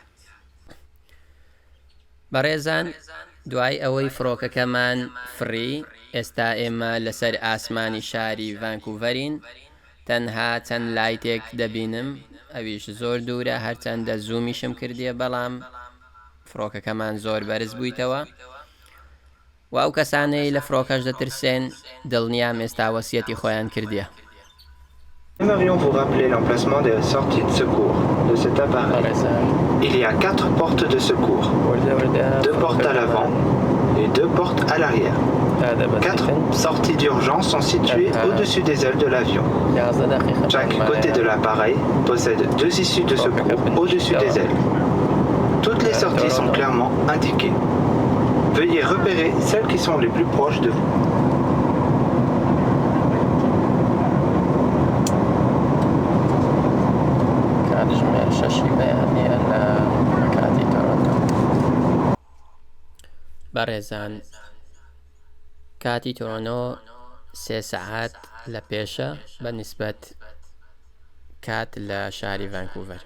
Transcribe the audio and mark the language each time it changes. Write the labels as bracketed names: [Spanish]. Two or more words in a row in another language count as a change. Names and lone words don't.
[Central Kurdish] بەڕێزان دوای ئەوەی فڕۆکەکەمان فری، ئێستا ئێمە لەسەر ئاسمانی شاری ڤانکوڤەرین، تەنها چەند لایتێک دەبینم، ئەویش زۆر دوورە، هەرچەندە زوومیشم کردیە، بەڵام فڕۆکەکەمان زۆر بەرز بوویتەوە. بەڕێزان ئێستا ئێمە لەسەر ئاسمانی شاری ڤانکوڤەرین، تەنها چەند لایتێک دەبینم، ئەویش زۆر دوورە، هەرچەندە زوومیشم کردیە، بەڵام و ئەو کەسانەی لە فڕۆکەش دەترسێن دڵنیام ئێستا وەسیەتی خۆیان کردیە. [French] Nous aimerions vous rappeler l'emplacement des sorties de secours de cet appareil. Il y a 4 portes de secours, 2 portes à l'avant et 2 portes à l'arrière. 4 sorties d'urgence sont situées au-dessus des ailes de l'avion. Chaque côté de l'appareil possède 2 issues de secours au-dessus des ailes. Toutes les sorties sont clairement indiquées. Veuillez repérer celles qui sont les plus proches de vous. [Central Kurdish] بەڕێزان کاتی تۆرۆنۆ 3 سەعات لە پێشە بە نیسبەت کات لە شاری ڤانکوڤەر.